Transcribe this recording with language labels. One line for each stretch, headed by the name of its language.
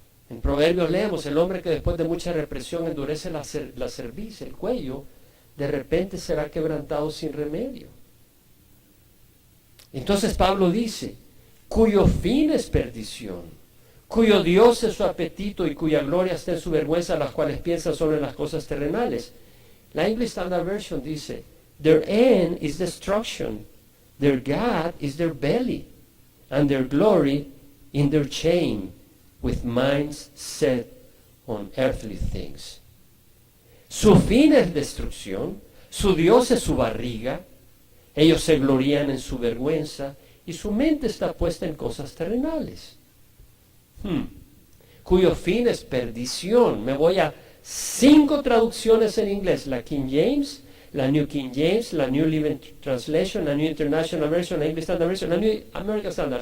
Spanish: En Proverbios leemos, el hombre que después de mucha represión endurece la cerviz, el cuello, de repente será quebrantado sin remedio. Entonces Pablo dice, cuyo fin es perdición, cuyo Dios es su apetito y cuya gloria está en su vergüenza, las cuales piensan solo en las cosas terrenales.
English: La English Standard Version dice, their end is destruction, their God is their belly, and their glory in their shame, with minds set on earthly things.
Spanish: Su fin es destrucción, su Dios es su barriga, ellos se glorían en su vergüenza y su mente está puesta en cosas terrenales. Cuyo fin es perdición. Me voy a 5 traducciones en inglés, la King James, la New King James, la New Living Translation, la New International Version, la English Standard Version, la New American Standard.